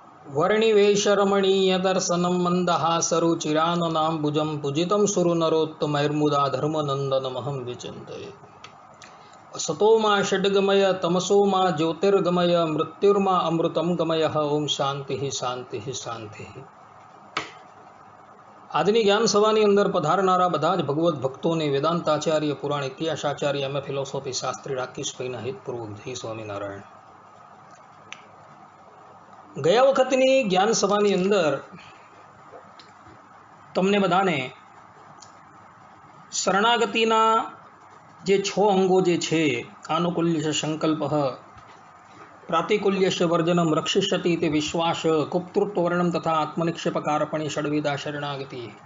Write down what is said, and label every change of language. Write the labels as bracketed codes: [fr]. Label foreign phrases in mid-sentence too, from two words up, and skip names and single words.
[sa] वर्णिवेशरमणीयदर्शनं मन्दहासरुचिराननाम्बुजं पूजितं सुरनरोत्तमैर्मुदा धर्मनन्दनमहं विचिन्तये। असतो मा षड्गमय तमसो मा ज्योतिर्गमय मृत्युर्मा अमृतं गमय। ओम शांति शांति शांति। [gu] આજની જ્ઞાન સભાની અંદર પધારનારા બધા જ ભગવત ભક્તોને વેદાંતાચાર્ય પુરાણ ઇતિહાસાચાર્ય એમ ફિલોસોફી શાસ્ત્રી રાકેશભાઈના હિતપૂર્વક જય સ્વામિનારાયણ। ગયા વખતની જ્ઞાન સભાની અંદર તમને બધાને શરણાગતિના જે 6 અંગો જે છે, [sa] આનુકૂલ્ય સંકલ્પ, પ્રાતિકૂલ્ય વર્જનમ, રક્ષિષ્યતિ તે વિશ્વાસ, ગુપ્તૃત્વ વર્ણમ [gu] તથા [sa] આત્મનિક્ષેપકારપણી ષડવિધા શરણાગતિ।